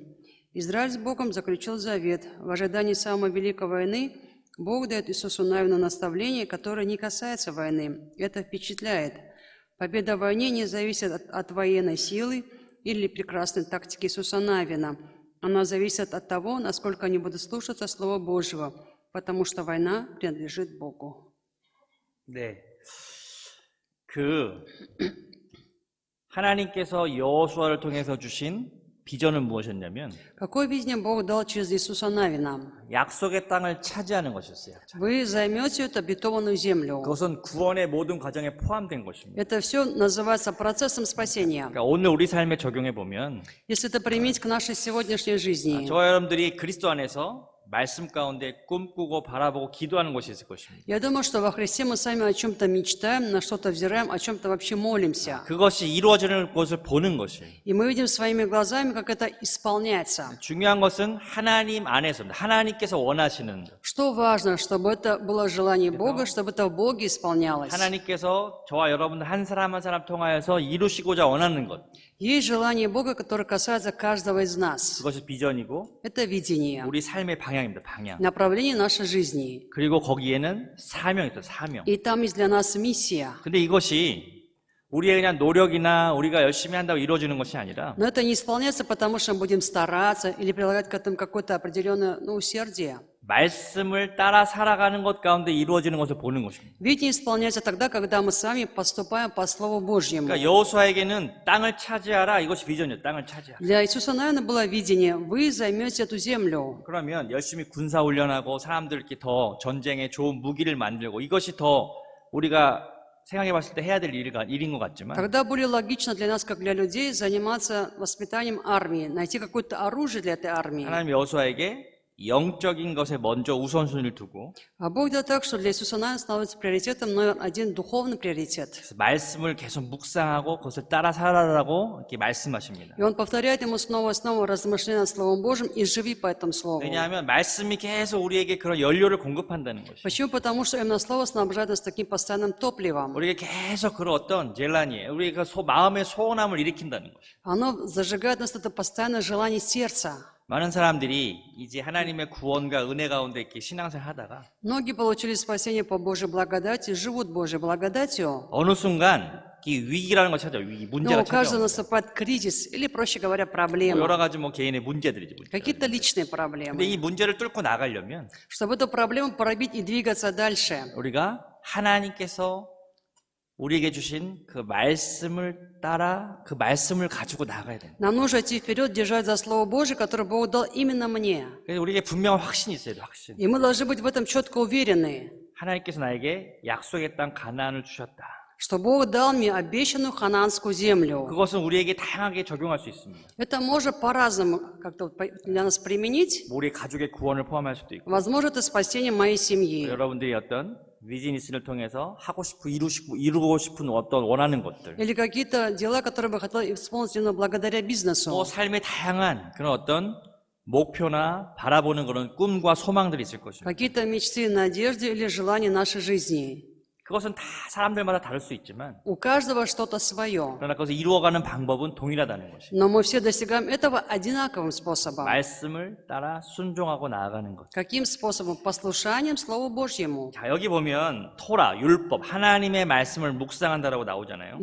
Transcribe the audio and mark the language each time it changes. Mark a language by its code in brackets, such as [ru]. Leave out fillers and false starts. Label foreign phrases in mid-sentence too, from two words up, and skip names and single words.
[ru] Израиль с Богом заключил завет. В ожидании самой великой войны Бог дает Иисусу Навину наставление, которое не касается войны. Это впечатляет. Победа в войне не зависит от военной силы или прекрасной тактики Иисуса Навина. Она зависит от того, насколько они будут слушаться Слова Божьего, потому что война принадлежит Богу. [ko] 네. 하나님께서 여호수아를 통해서 주신 비전은 무엇이었냐면 [ru] Какое видение Бог дал через Иисуса Навина? [ko] 약속의 땅을 차지하는 것이었어요. [ru] Вы займете эту обетованную землю. [ko] 그것은 구원의 모든 과정에 포함된 것입니다. [ru] Это все называется процессом спасения. [ko] 그러니까 오늘 우리 삶에 적용해 보면 [ru] Если это применить к нашей сегодняшней жизни, [ko] 저와 여러분들이 그리스도 안에서 말씀 가운데 꿈꾸고 바라보고 기도하는 것이 있을 것입니다. [ru] я думаю, что во Христе мы сами о чем-то мечтаем, на что-то взираем, о чем-то вообще молимся. [ko] 그것이 이루어지는 것을 보는 것이에요. [ru] И мы видим своими глазами, как это исполняется. [ko] 중요한 것은 하나님 안에서입니다. 하나님께서 원하시는 [ru] Что важно, чтобы это было желание Бога, чтобы это в Боге исполнялось. [ko] 하나님께서 저와 여러분들 한 사람 한 사람 통하여서 이루시고자 원하는 것. [ru] Есть желание Бога, которое касается каждого из нас. [ko] 그것이 비전이고 [ru] Это видение, [ko] 우리 삶의 방향입니다. 방향. [ru] направление нашей жизни. [ko] 그리고 거기에는 사명이 있어요. 사명. [ru] И там есть для нас миссия. [ko] 근데 이것이 우리의 그냥 노력이나 우리가 열심히 한다고 이루어지는 것이 아니라 [ru] Но это не исполняется, потому что мы будем стараться или прилагать к этому какое-то определенное усердие. [ko] 말씀을 따라 살아가는 것 가운데 이루어지는 것을 보는 것입니다. [ru] Видение исполняется тогда, когда мы сами поступаем по Слову Божьему. [ko] 그러니까 여호수아에게는 땅을 차지하라 이것이 비전이었어요. 땅을 차지하라. [ru] Для Иисуса, наверное, было видение: вы займете эту землю. [ko] 그러면 열심히 군사 훈련하고 사람들 이렇게 더 전쟁에 좋은 무기를 만들고 이것이 더 우리가 생각해 봤을 때 해야 될 일인 것 같지만 [ru] Тогда более логично для нас, как для людей, заниматься воспитанием армии, найти какое-то оружие для этой армии. [ko] 하나님 여호수아에게 영적인 것에 먼저 우선순위를 두고 [ru] А Бог делает так, что для Иисуса, наверное, становится приоритетом номер один, духовный приоритет. [ko] 그래서 말씀을 계속 묵상하고 그것을 따라 살아라고 이렇게 말씀하십니다. [ru] И Он повторяет ему снова и снова: размышляй над Словом Божьим и живи по этому Слову. [ko] 왜냐하면 말씀이 계속 우리에게 그런 연료를 공급한다는 것이에요. [ru] Почему? Потому что именно Слово снабжает нас таким постоянным топливом. [ko] 우리에게 계속 그런 어떤 젤라니에 우리가 마음의 소원함을 일으킨다는 것이에요. [ru] Оно зажигает в нас это постоянное желание сердца. [ko] 많은 사람들이 이제 하나님의 구원과 은혜 가운데 이렇게 신앙생활 하다가 [ru] Многие получили спасение по Божьей благодати, живут Божьей благодатью, [ko] 어느 순간 이 위기라는 걸 찾아요. 위기, [ru] но [ko] 문제가 [ru] у каждого [ko] 찾아요. [ru] наступает кризис, или, проще говоря, [ko] 여러 [ru] проблема. [ko] 가지 뭐 개인의 문제들이지. 문제. [ru] Какие-то личные [ko] 근데 [ru] проблемы. [ko] 이 문제를 뚫고 나가려면 [ru] Чтобы эту проблему пробить и двигаться дальше, [ko] 우리가 하나님께서 우리에게 주신 그 말씀을 따라 그 말씀을 가지고 나가야 됩니다. [ru] нам нужно идти вперед, держать за Слово Божие, которое Бог дал именно мне. [ko] 그래서 우리에게 분명한 확신이 있어야 돼, 확신. [ru] И мы должны быть в этом четко уверены, [ko] 하나님께서 나에게 약속의 땅 가나안을 주셨다. [ru] что Бог дал мне обещанную ханаанскую землю. [ko] 그것은 우리에게 다양하게 적용할 수 있습니다. [ru] Это можно по-разному как-то для нас применить. [ko] 우리 가족의 구원을 포함할 수도 있고 [ru] Возможно, это спасение моей семьи. [ko] 여러분들이 어떤 비즈니스를 통해서 이루고 싶은 어떤 원하는 것들 [ru] Или какие-то дела, которые бы хотел исполнить именно благодаря бизнесу. [ko] 또 삶의 다양한 그런 어떤 목표나 바라보는 그런 꿈과 소망들이 있을 것입니다. [ru] Какие-то мечты, надежды или желания нашей жизни. [ko] 그것은 다 사람들마다 다를 수 있지만 [ru] У каждого что-то свое. [ko] 그러나 그것을 이루어가는 방법은 동일하다는 것입니다. [ru] Но мы все достигаем этого одинаковым способом. [ko] 말씀을 따라 순종하고 나아가는 것. [ru] Каким способом? Послушанием Слову Божьему. [ko] 자, 여기 보면 토라, 율법, 하나님의 말씀을 묵상한다라고 나오잖아요.